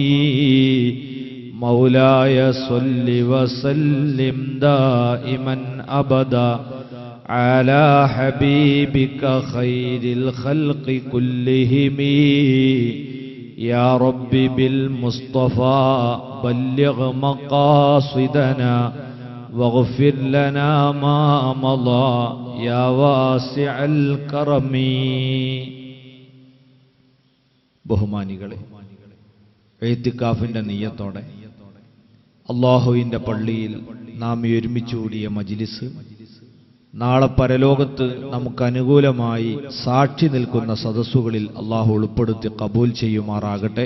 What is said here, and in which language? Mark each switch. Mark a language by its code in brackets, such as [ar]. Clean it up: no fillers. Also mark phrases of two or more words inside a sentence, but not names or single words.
[ar] مولاي صل وسلم دائما أبدا على حبيبك خير الخلق كلهم يا رب بالمصطفى بلغ مقاصدنا واغفر لنا ما مضى يا واسع الكرم. [ml] ബഹുമാനികളെ, ഇഅ്തികാഫിന്റെ നിയ്യത്തോടെ അല്ലാഹുവിന്റെ പള്ളിയിൽ നാം ഒരുമിച്ച് കൂടിയ മജ്ലിസ് നാളെ പരലോകത്ത് നമുക്ക് അനുകൂലമായി സാക്ഷി നിൽക്കുന്ന സദസ്സുകളിൽ അല്ലാഹു ഉൾപ്പെടുത്തി കബൂൽ ചെയ്യുമാറാകട്ടെ.